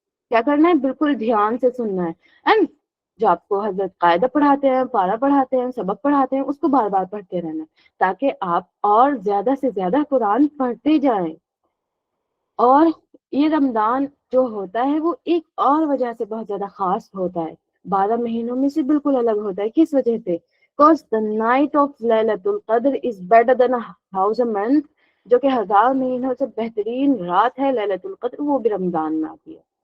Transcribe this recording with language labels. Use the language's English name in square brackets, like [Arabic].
[Urdu] کیا کرنا ہے؟ بالکل دھیان سے سننا ہے. اینڈ جو آپ کو حضرت قاعدہ پڑھاتے ہیں، پارہ پڑھاتے ہیں، سبق پڑھاتے ہیں، اس کو بار بار پڑھتے رہنا ہے تاکہ آپ اور زیادہ سے زیادہ قرآن پڑھتے جائیں. اور یہ رمضان جو ہوتا ہے وہ ایک اور وجہ سے بہت زیادہ خاص ہوتا ہے، 12 مہینوں میں سے بالکل الگ ہوتا ہے. کس وجہ سے؟ [English] Because the night of Laylatul Qadr is better than a thousand months. [Urdu] جو کہ 1000 مہینوں سے بہترین رات ہے لیلۃ القدر، وہ بھی رمضان میں آتی ہے.